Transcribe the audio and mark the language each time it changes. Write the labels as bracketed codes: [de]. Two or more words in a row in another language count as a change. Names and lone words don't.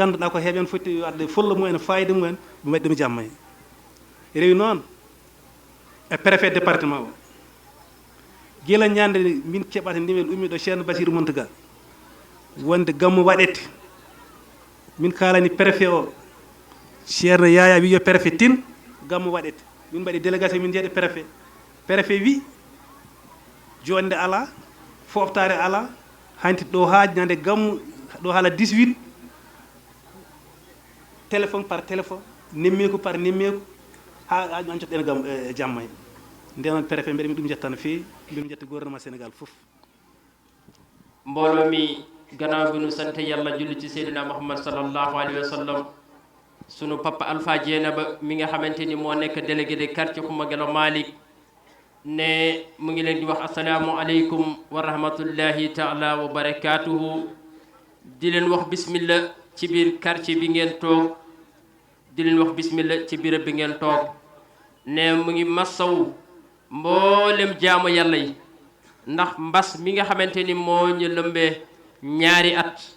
[ff] ngannduɗaa ko heeɓen foti wadde fulla mumen fayida mumen ɓe mbaɗi ɗum jamma he rewi noon e [fr] préfet département [ff] o gila ñande min keɓata ndimel ummi ɗo ceerno Bachir Mountaga wonde gammu waɗete min kalani préfet o ceerno Yaya wi yo préfet tin gammu waɗete min mbaɗi délégation min jeeɗe préfet wi jonde ala foftare ala hanti ɗo ha ñande gammu ɗo haala 18 [fr] téléphone par téléphone [ff] nemmeku par nemmeku ha an jotɗen gam jamma he nden noon préfet mbiɗa mi ɗum jetta no feewi mbiɗa jetta gouvernement Sénégal fof [wo] mbooloo mi gannaaw bi nu sant yàlla julli ci Seydina Muhammad [ar] صلى الله عليه وسلم [wo] sunu papa Alpha Dieynaba mi nga xamante ni moo nekk [fr] délégué de quartier [wo] Xuma Gelo Malick ne mu ngi leen di wax [ar] السلام عليكم ورحمة الله تعالى وبركاته [wo] di leen wax bismillah ci biir quartier bi ngeen toog di leen wax bismillah ci biir bi ngeen toog ne mu ngi massaw mboolem jaamu yàlla yi ndax mbas mi nga xamante ni moo ñu lëmbee ñaari at